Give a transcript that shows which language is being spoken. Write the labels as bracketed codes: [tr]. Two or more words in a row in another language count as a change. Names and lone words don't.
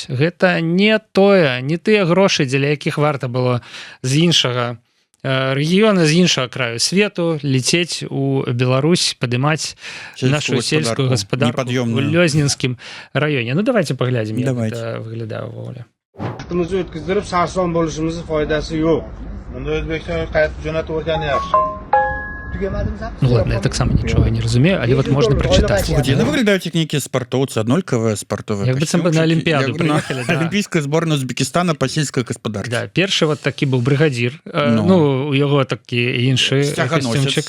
[be] Гэта не тое, не тыя грошы, дзеля якіх варта было з іншага рэгіёна, з іншага краю свету лецець у Беларусь, падымаць нашу сельскую гаспадарку у Лёзнінскім раёне. Ну, давайте паглядзім, як гэта выглядае ўвогуле. [uz] Vaqtimizni o'tkazdirib sarson bo'lishimizni foydasi yo'q. Bunda O'zbekistonga qaytib jo'natib o'tgani yaxshi. [be] Ну ладно, я таксама нічога не разумею, але вот можна прачытаць. Яны выглядаюць як нейкія спартоўцы, аднолькавыя спартовыя касцюмчыкі. Як быццам бы на Алімпіяду прыехалі. Алімпійская зборная Узбекістана па сельскай гаспадарцы. Да, першы вот такі быў брыгадзір. Ну, у яго такі іншы касцюмчык.